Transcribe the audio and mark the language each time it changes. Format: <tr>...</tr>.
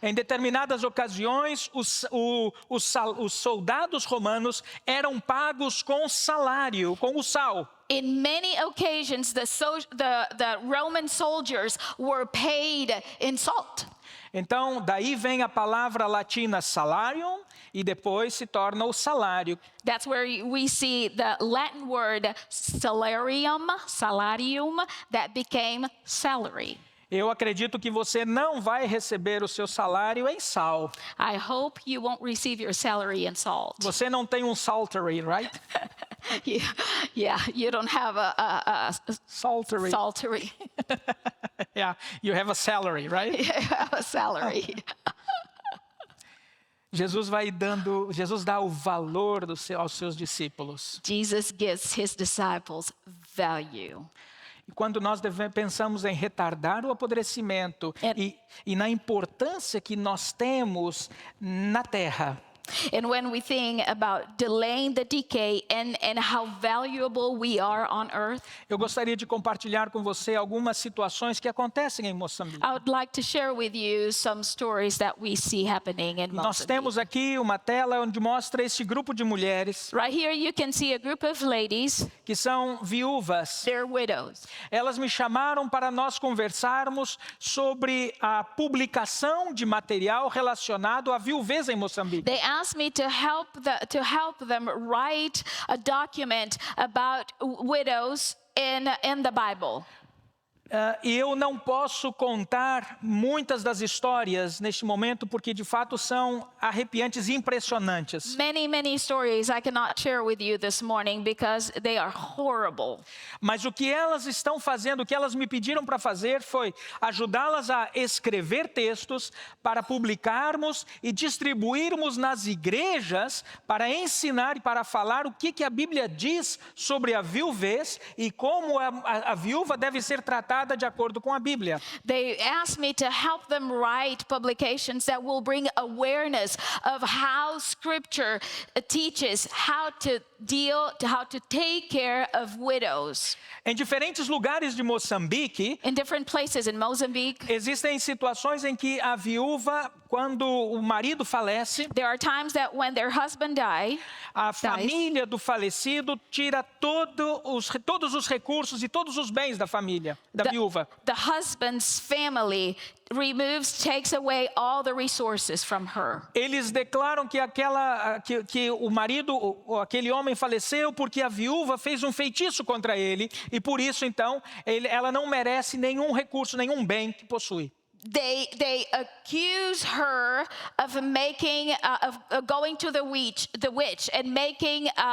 <pt>Em determinadas ocasiões, os soldados romanos eram pagos com salário, com o sal.</pt> <en>In many occasions, the Roman soldiers were paid in salt.</en> <pt>Então, daí vem a palavra latina salarium e depois se torna o salário.</pt> <en>That's where we see the Latin word salarium, that became salary.</en> <pt>Eu acredito que você não vai receber o seu salário em sal.</pt> <en>I hope you won't receive your salary in salt.</en> <pt>Você não tem um</pt> <en>salary, right? Yeah, you don't have a Salary. salary. Yeah, you have a salary, right? You have a salary.</en> <pt>Jesus dá o valor aos seus discípulos.</pt> <en>Jesus gives his disciples value.</en> <pt>E quando nós pensamos em retardar o apodrecimento e na importância que nós temos na terra,</pt> <en>And when we think about delaying the decay and how valuable we are on earth,</en> <pt>Eu gostaria de compartilhar com você algumas situações que acontecem em Moçambique.</pt> <en>I would like to share with you some stories that we see happening in</en> <pt>Nós</pt> <en>Mozambique.</en> <pt>temos aqui uma tela onde mostra esse grupo de mulheres</pt> <en>Right here you can see a group of ladies,</en> <pt>que são viúvas.</pt> <en>they're widows.</en> <pt>Elas me chamaram para nós conversarmos sobre a publicação de material relacionado à viuvez em Moçambique.</pt> <en>They asked me to help them write a document about widows in the Bible.</en> <pt>E eu não posso contar muitas das histórias neste momento, porque de fato são arrepiantes e impressionantes.</pt> <en>Many stories I cannot share with you this morning because they are horrible.</en> <pt>Mas o que elas estão fazendo, o que elas me pediram para fazer foi ajudá-las a escrever textos para publicarmos e distribuirmos nas igrejas para ensinar e para falar o que a Bíblia diz sobre a viuvez e como a viúva deve ser tratada de acordo com a Bíblia.</pt> <en>They asked me to help them write publications that will bring awareness of how Scripture teaches how to take care of widows.</en> <pt>Em diferentes lugares de Moçambique,</pt> <en>In different places in Mozambique,</en> <pt>existem situações em que a viúva, quando o marido falece,</pt> <en>there are times that when their husband dies,</en> <pt>a família do falecido tira todos os recursos e todos os bens da família, da viúva.</pt> <en>the husband's family takes away all the resources from her.</en> <pt>Eles declaram que o marido, aquele homem faleceu porque a viúva fez um feitiço contra ele e por isso então ela não merece nenhum recurso, nenhum bem que possui.</pt> <en>They accuse her of making of going to the witch and making</en>